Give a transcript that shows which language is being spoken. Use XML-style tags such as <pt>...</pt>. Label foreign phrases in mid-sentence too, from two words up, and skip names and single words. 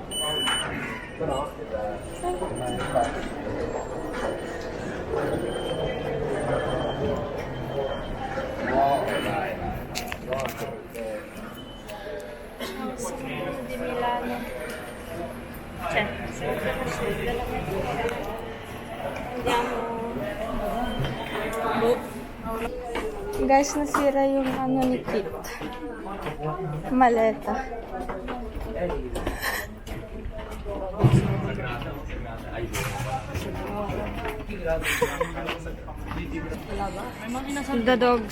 <it>Però no, dai. No, Ciao, siamo di Milano. Cioè, siamo della metro. Andiamo.</it> <tl>Guys, nasira yung ano ni Kit.</tl> <en>Maleta. The dogs.</en>